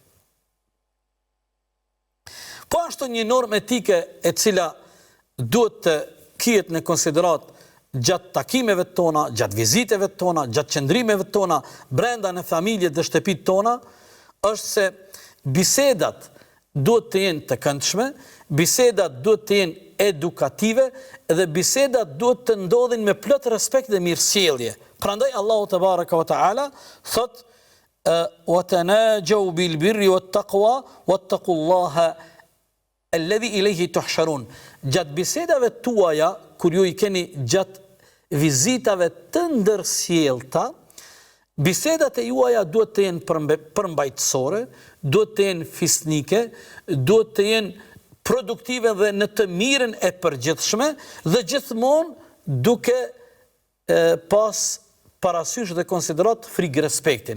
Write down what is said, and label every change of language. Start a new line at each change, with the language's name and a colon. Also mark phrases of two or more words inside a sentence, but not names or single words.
Albanian: Po ashtu një normë etike e cila duhet të kihet në konsiderat gjatë takimeve tona, gjatë viziteve tona, gjatë qëndrimeve tona, brenda në familje dhe shtëpit tona, është se bisedat duhet të jenë të këndshme, bisedat duhet të jenë edukative dhe bisedat duhet të ndodhin me plot respekt dhe mirësjellje. Prandaj Allahu
Arabic: تبارك وتعالى
Albanian: thot:
Arabic: "وتناجوا بالبر والتقوى واتقوا الله الذي إليه تحشرون."
Albanian: Gjatë bisedave tuaja, kur ju i keni gjatë vizitave të ndërsjellta, bisedat e juaja duhet të jenë përmbajtësore, duhet të jenë fisnike, duhet të jenë produktive dhe në të mirën e përgjithshme dhe gjithmonë duke pas parasysh dhe konsiderat frikë respektin.